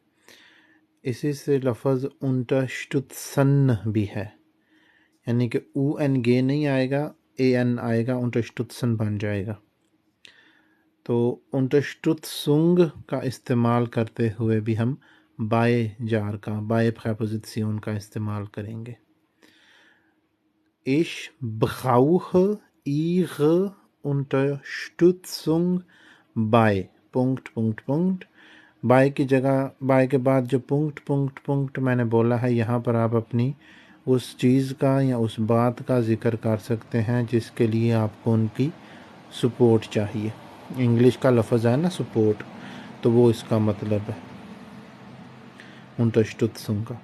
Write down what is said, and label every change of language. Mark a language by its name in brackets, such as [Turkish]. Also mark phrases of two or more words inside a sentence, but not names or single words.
[Urdu] اسی سے لفظ unterstützen بھی ہے، یعنی کہ او این گے نہیں آئے گا، اے این آئے گا، unterstützen بن جائے گا۔ تو unterstützung کا استعمال کرتے ہوئے بھی ہم بائے جار کا، بائے پریپوزیشن کا استعمال کریں گے۔ [German] ich brauche ihre Unterstützung bei [Urdu] بائے کی جگہ، بائے کے بعد جو پنکٹ میں نے بولا ہے، یہاں پر آپ اپنی اس چیز کا یا اس بات کا ذکر کر سکتے ہیں جس کے لیے آپ کو ان کی سپورٹ چاہیے۔ انگلش کا لفظ ہے نا سپورٹ، تو وہ اس کا مطلب ہے unterstützung کا۔